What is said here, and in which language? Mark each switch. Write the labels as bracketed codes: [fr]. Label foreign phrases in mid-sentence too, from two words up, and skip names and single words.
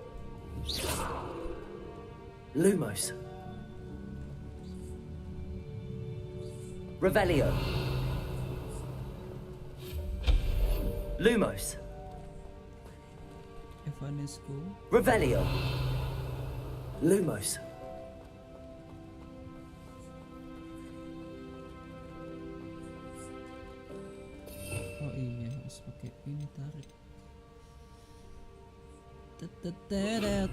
[id] Lumos. Revelio. Lumos. Evanesco. Revelio. Lumos. Oh iya, harus pakai ini tarik. Tetetet.